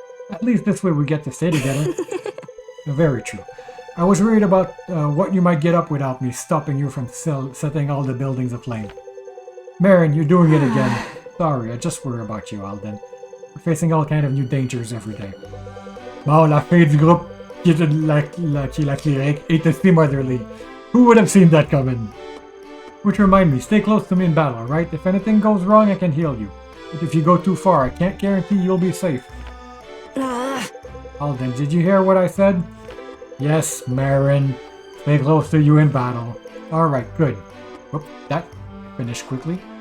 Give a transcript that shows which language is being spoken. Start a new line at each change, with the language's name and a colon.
English: At least this way we get to stay together. Very true. I was worried about what you might get up without me stopping you from setting all the buildings aflame. Maren, you're doing it again. Sorry, I just worry about you, Alden. We're facing all kind of new dangers every day.
French: Bon, la fin du groupe qui est la cleric est aussi motherly.
English: Who would have seen that coming? Which remind me, stay close to me in battle, alright? If anything goes wrong, I can heal you. But if you go too far, I can't guarantee you'll be safe. Alden, did you hear what I said? Yes, Maren. Stay close to you in battle. Alright, good. Whoop, that finished quickly.